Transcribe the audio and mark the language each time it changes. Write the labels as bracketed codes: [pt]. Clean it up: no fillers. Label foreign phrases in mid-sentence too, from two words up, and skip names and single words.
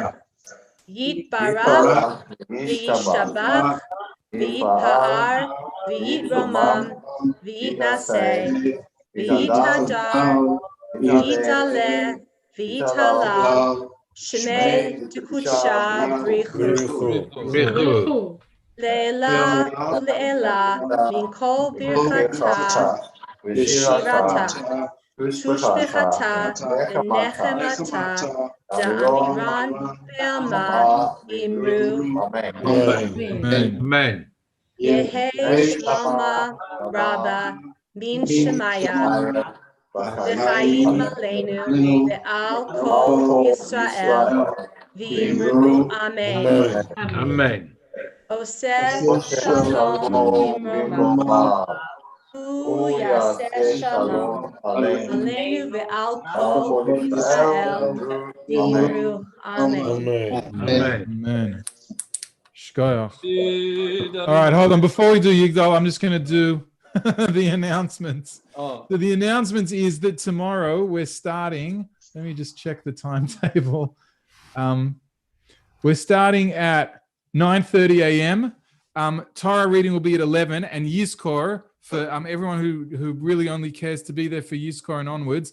[arc] יתברך וישתבח ויתפאר ויתרומם ויתנשא ויתהדר ויתעלה ויתהלל שמה דקודשא בריך הוא לעלא ולעלא מן כל ברכתא ושירתא תשבחתא ונחמתא דאמירן בעלמא ואמרו Amen. יהא שלמא רבא מן שמיא וחיים עלינו ועל כל ישראל ואמרו אמן. Amen. [he] עושה שלום במרומיו הוא יעשה שלום עלינו ועל כל ישראל ואמרו אמן. אמן. שכוייח. [en] All right, hold on. Before we do Yigdal, I'm just going to do the announcements. Oh. So the announcements is that tomorrow we're starting. Let me just check the timetable. We're starting at 9:30 a.m. Torah reading will be at 11, and Yizkor for everyone who really only cares to be there for Yizkor and onwards.